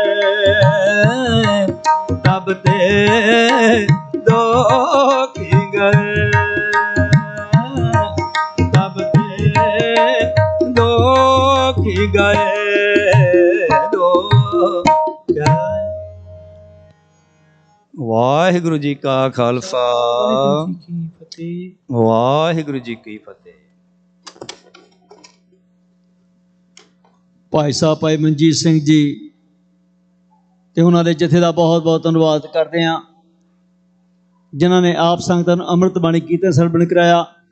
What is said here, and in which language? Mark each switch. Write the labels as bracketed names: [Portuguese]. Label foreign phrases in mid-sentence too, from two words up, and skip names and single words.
[Hindi] तब ते दुख गए। तब ते दुख गए। वाहिगुरु जी का खालसा, वाहिगुरु जी की फतेह। [Punjabi] ਭਾਈ ਸਾਹਿਬ ਭਾਈ ਮਨਜੀਤ ਸਿੰਘ ਜੀ ਤੇ ਉਹਨਾਂ ਦੇ ਜਥੇ ਦਾ ਬਹੁਤ ਬਹੁਤ ਧੰਨਵਾਦ ਕਰਦੇ ਹਾਂ, ਜਿਨ੍ਹਾਂ ਨੇ ਆਪ ਸੰਗਤਾਂ ਨੂੰ ਅੰਮ੍ਰਿਤ ਬਾਣੀ ਕੀਰਤਨ ਸਰਵਣ ਕਰਾਇਆ।